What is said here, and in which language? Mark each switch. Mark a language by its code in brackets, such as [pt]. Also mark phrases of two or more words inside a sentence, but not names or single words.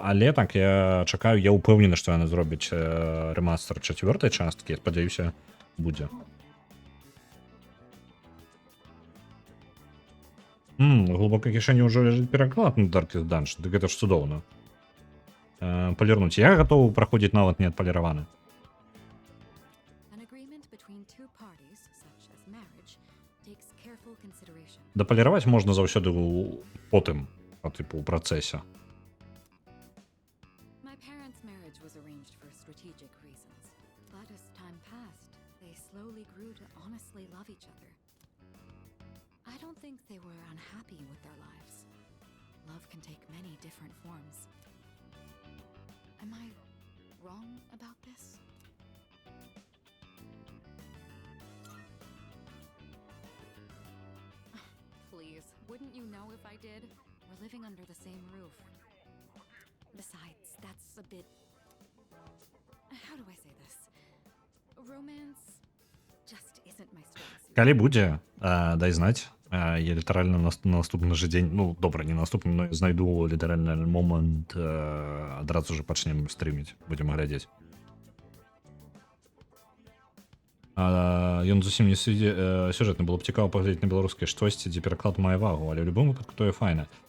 [be] Але так, я чакаю, я ўпэўнены, што яны зробяць рэмастер чацвёртай часткі, я спадзяюся, будзе. Глубокой кишені ўжо ляжыць пераклад на Darkest Dungeon, дык гэта ж цудоўна. Палірнуць. Я гатовы праходзіць нават не адпаліраваны. [en] An agreement between two parties, such as marriage, takes careful consideration. [be] Дапаліраваць можна заўсёды потым, у працэсе. [en] My parents' marriage was arranged for strategic reasons, but as time passed, they slowly grew to honestly love each other. I don't think they were unhappy with their lives. Love can take many different forms. Am I wrong about this? Please, wouldn't you know if I did? We're living under the same roof. Besides, that's a bit... How do I say this? Romance just isn't my strong suit. [be] Калі будзе, дай знаць. Я літаральна на наступны же дзень, ну, добра, не наступны, но я знайду літаральна момант, адразу же пачнем стрыміць, будзем глядзець. Ён зусім не сюжэтны, было б цікава паглядзець на беларускай штосьці, дзе пераклад мае вагу, але ў любым выпадку тое файна.